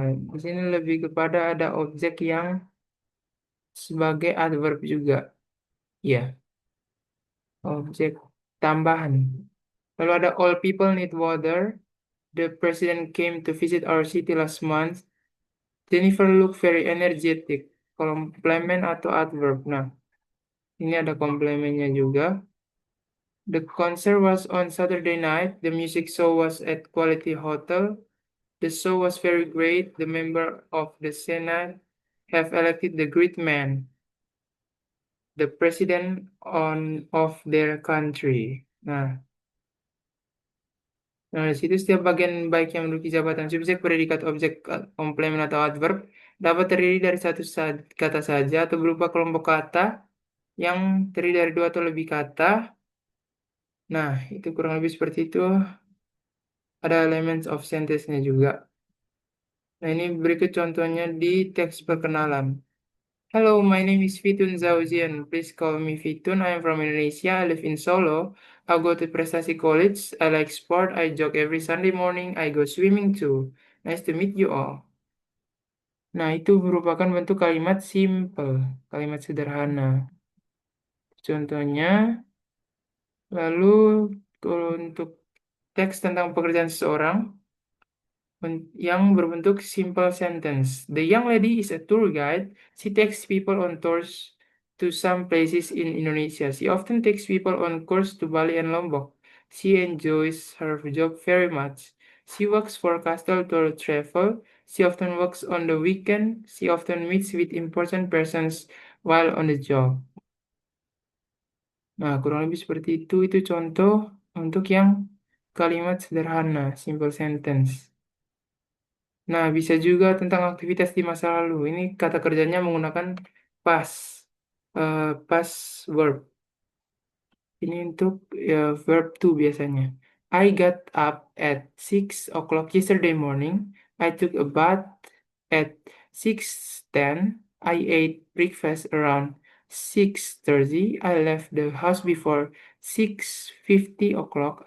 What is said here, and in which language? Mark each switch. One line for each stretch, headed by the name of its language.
Indonesian: Di sini lebih kepada ada objek yang sebagai adverb juga. Ya, objek tambahan. Lalu ada
English: all people need water. The president came to visit our city last month. Jennifer look very energetic.
Indonesian: Komplement atau adverb. Nah, ini ada komplemennya juga.
English: The concert was on Saturday night. The music show was at Quality Hotel. The show was very great. The member of the Senate have elected the great man, the president of their country.
Indonesian: Nah, di situ setiap bagian baik yang menduduki jabatan subjek, predikat, objek, komplement atau adverb dapat terdiri dari satu kata saja atau berupa kelompok kata yang terdiri dari dua atau lebih kata. Nah, itu kurang lebih seperti itu. Ada
English: elements of sentence-
Indonesian: nya juga. Nah, ini berikut contohnya di teks perkenalan.
English: Hello, my name is Fitun Zauzian. Please call me Fitun. I am from Indonesia. I live in Solo. I go to Prestasi College. I like sport. I jog every Sunday morning. I go swimming too. Nice to meet you all.
Indonesian: Nah, itu merupakan bentuk kalimat simple, kalimat sederhana. Contohnya, lalu kalau untuk teks tentang pekerjaan seseorang, yang berbentuk simple sentence.
English: The young lady is a tour guide. She takes people on tours to some places in Indonesia. She often takes people on course to Bali and Lombok. She enjoys her job very much. She works for Castle Tour Travel. She often works on the weekend. She often meets with important persons while on the job.
Indonesian: Nah, kurang lebih seperti itu. Itu contoh untuk yang kalimat sederhana,
English: simple sentence.
Indonesian: Nah, bisa juga tentang aktivitas di masa lalu. Ini kata kerjanya menggunakan past, past verb. Ini untuk verb to biasanya.
English: I got up at 6 o'clock yesterday morning. I took a bath at 6:10. I ate breakfast around 6:30. I left the house before 6:50 o'clock.